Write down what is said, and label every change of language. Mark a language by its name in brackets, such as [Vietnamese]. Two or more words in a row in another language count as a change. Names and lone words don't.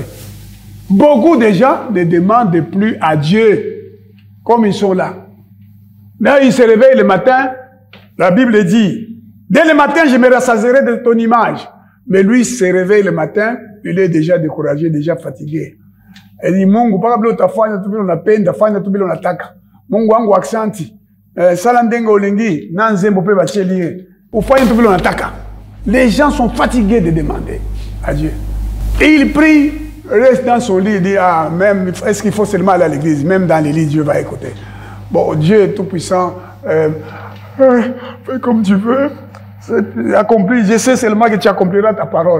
[French] Beaucoup de gens ne demandent plus à Dieu, comme ils sont là. Là, ils se réveillent le matin, la Bible dit, dès le matin, je me rassasierai de ton image. Mais lui, il se réveille le matin, il est déjà découragé, déjà fatigué. Il dit, [Swahili] Mungu, pas kabla utafanya tu vile unapenda, fanya tu vile unataka. Mungu wangu aksanti. [Lingala] Sala ndenga olengi, na nzembo pe bachelie. [Swahili] Ufanye tu vile unataka. [French] Les gens sont fatigués de demander à Dieu. Et il prie, reste dans son lit, il dit, ah, même, est-ce qu'il faut seulement aller à l'église? Même dans l'église, Dieu va écouter. Bon, Dieu est tout puissant. Fais comme tu veux. Accomplis, je sais seulement que tu accompliras ta parole.